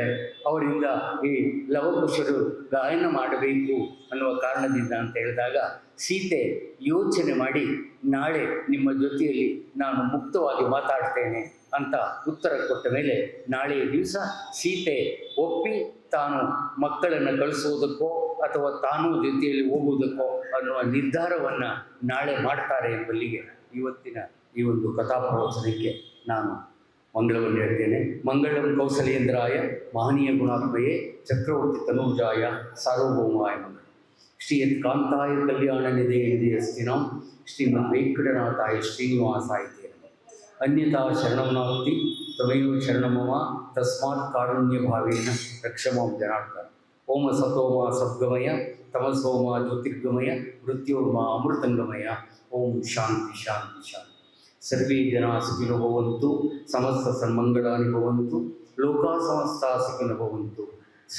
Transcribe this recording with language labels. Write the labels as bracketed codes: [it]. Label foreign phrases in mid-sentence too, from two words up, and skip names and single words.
[kn] ಅವರಿಂದ ಈ ಲವಕುಶರು ಗಾಯನ ಮಾಡಬೇಕು ಅನ್ನುವ ಕಾರಣದಿಂದ ಅಂತ ಹೇಳಿದಾಗ ಸೀತೆ ಯೋಚನೆ ಮಾಡಿ, ನಾಳೆ ನಿಮ್ಮ ಜೊತೆಯಲ್ಲಿ ನಾನು ಮುಕ್ತವಾಗಿ ಮಾತಾಡ್ತೇನೆ ಅಂತ ಉತ್ತರ ಕೊಟ್ಟ ಮೇಲೆ ನಾಳೆಯ ದಿವಸ ಸೀತೆ ಒಪ್ಪಿ ತಾನು ಮಕ್ಕಳನ್ನು ಕಳಿಸೋದಕ್ಕೋ ಅಥವಾ ತಾನೂ ಜೊತೆಯಲ್ಲಿ ಹೋಗುವುದಕ್ಕೋ ಅನ್ನುವ ನಿರ್ಧಾರವನ್ನು ನಾಳೆ ಮಾಡ್ತಾರೆ ಎಂಬಲ್ಲಿಗೆ ಇವತ್ತಿನ ಈ ಒಂದು ಕಥಾಪ್ರವಚನಕ್ಕೆ ನಾನು ಮಂಗಳವನ್ನು ಹೇಳ್ತೇನೆ. [sa] ಮಂಗಳಂ ಕೌಸಲೇಂದ್ರಾಯ ಮಹನೀಯ ಗುಣಾತ್ಮಯೇ ಚಕ್ರವರ್ತಿ ತನೂಜಾಯ ಸಾರ್ವಭೌಮಾಯ ಮಂಗಳ. ಶ್ರೀಯತ್ ಕಾಂತಾಯ ಕಲ್ಯಾಣ ನಿಧೇ ಅಸ್ತಿನಾಂ ಶ್ರೀಮದ್ ವೆಂಕಟನಾಥಾಯ ಶ್ರೀನಿವಾಸಾಯ ತೇ ನಮಃ. ಅನ್ಯಥಾ ಶರಣಂ ನಾಸ್ತಿ ತ್ವಮೇವ ಶರಣಮಮ ತಸ್ಮಾತ್ ಕಾರುಣ್ಯ ಭಾವೇನ ರಕ್ಷಮಾಂ ಜನಾರ್ದನ. ಓಂ ಸತೋಮ ಸದ್ಗಮಯ ತಮಸೋಮ ಜ್ಯೋತಿರ್ಗಮಯ ಮೃತ್ಯೋರ್ಮ ಅಮೃತಂಗಮಯ. ಓಂ ಶಾಂತಿ ಶಾಂತಿ ಶಾಂತಿ. ಸರ್ವೇ ಜನ ಸುಖಿನೋ ಭವಂತು, ಸಮಸ್ತ ಸನ್ಮಂಗಳಾನಿ ಭವಂತು, ಲೋಕಾ ಸಮಸ್ತ ಸುಖಿನೋ ಭವಂತು.